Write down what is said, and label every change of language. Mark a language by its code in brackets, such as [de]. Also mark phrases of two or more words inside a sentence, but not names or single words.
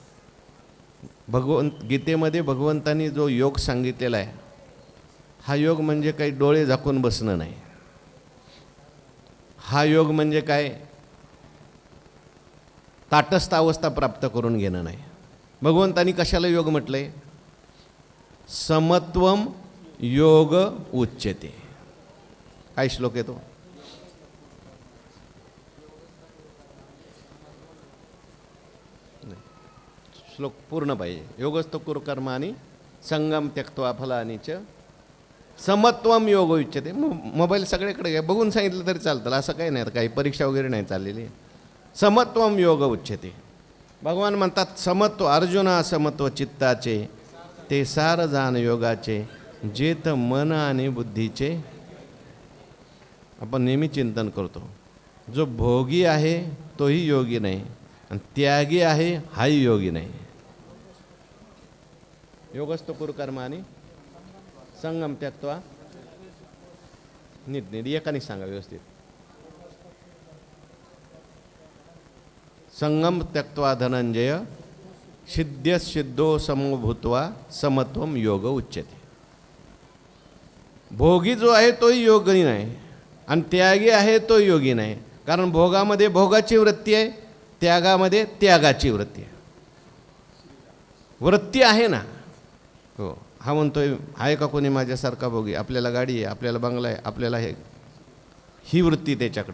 [mr] गीतेमध्ये भगवंतांनी जो योग सांगितलेला आहे, हा योग म्हणजे काही डोळे झाकून बसणं नाही. हा योग म्हणजे काय? ताटस्थ अवस्था प्राप्त करून घेणं नाही. भगवंतांनी कशाला योग म्हटलंय? [sa] समत्वम योग उच्यते. [mr] काय श्लोक आहे तो? श्लोक पूर्ण पाहिजे. [sa] योगस्थ कुरु कर्माणि संगम त्यक्त्वा फलानि च समत्वम योग उच्यते. [mr] मोबाईल सगळीकडे घ्या, बघून सांगितलं तरी चालतं, असं काही नाही. काही परीक्षा वगैरे नाही चाललेली. [sa] समत्वम योग उच्यते. [mr] भगवान म्हणतात समत्व, अर्जुना समत्व चित्ताचे ते सार जाण योगाचे, जेत मन आणि बुद्धीचे. आपण नेहमी चिंतन करतो, जो भोगी आहे तोही योगी नाही, आणि त्यागी आहे हाही योगी नाही. [sa] योगस्थ कुरु कर्माणि संगम त्यक्त्वा. [mr] नीट एकाने सांगा व्यवस्थित. [sa] संगम त्यक्त्वा धनंजय सिद्ध्य सिद्धो समो भूत्वा समत्वम योग उच्यते. [mr] भोगी जो आहे तोही योगी नाही, आणि त्यागी आहे तो योगी नाही. कारण भोगामध्ये भोगाची वृत्ती आहे, त्यागामध्ये त्यागाची वृत्ती आहे. वृत्ती आहे ना. हो, हा म्हणतोय आहे का कोणी माझ्यासारखा भोगी? आपल्याला गाडी आहे, आपल्याला बंगला आहे, आपल्याला हे, ही वृत्ती त्याच्याकडं.